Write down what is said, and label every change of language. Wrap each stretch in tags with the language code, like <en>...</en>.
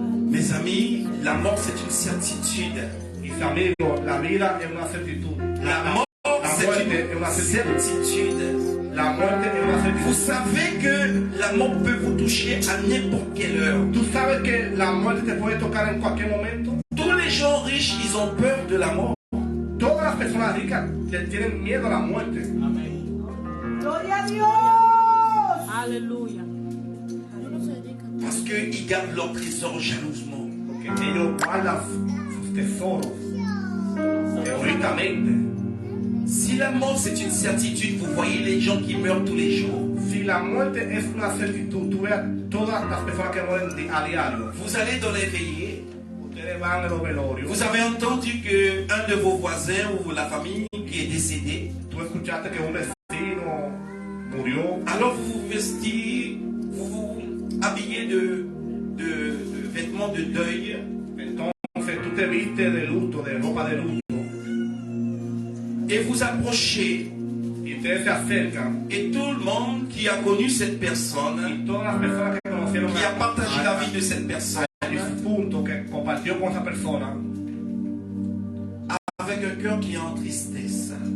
<fr>Mes amis, la mort c'est une certitude.</fr> <es>Mis amigos, la vida es una certitud.</es> <fr>La mort c'est</fr> <es>muerte es una</es> <fr>une</fr> <es>certitud.</es> <fr>certitude.</fr> <es>La muerte es una</es> <fr>Vous savez que la mort peut vous toucher à n'importe quelle heure.</fr> <es>Tú sabes que la muerte te puede tocar en cualquier momento. Tous les gens riches, ils ont peur de la mort. Todas las personas ricas tienen miedo a la muerte. Gloria a Dios. Aleluya.</es> <fr>Parce qu'ils gardent leur trésor jalousement.</fr> <es>Porque ellos guardan sus tesoros egoístamente.</es> <fr>Si la mort c'est une certitude, vous voyez les gens qui meurent tous les jours.</fr> <es>Si la muerte es una certitud, tú ves todas las personas que mueren a diario.</es> <fr>Vous allez dans les veillées.</fr> <es>Ustedes van a los velorios.</es> <fr>Vous avez entendu que un de vos voisins ou la famille qui est décédé.</fr> <es>Tú escuchaste que un vecino murió.</es> <fr>Alors vous vous vestez, vous vous habillez de vêtements de deuil.</fr> <es>Entonces tú te vistes de luto, de ropa de luto.</es> <fr>Et vous approchez.</fr> <es>Y ustedes se acercan.</es> <fr>Et tout le monde qui a connu cette personne,</fr> <es>Y todas las personas que conocieron</es> <fr>qui a partagé la vie de cette personne,</fr> <es>a difunto que compartió con esa persona,</es> <fr>avec un cœur qui est en tristesse.</fr>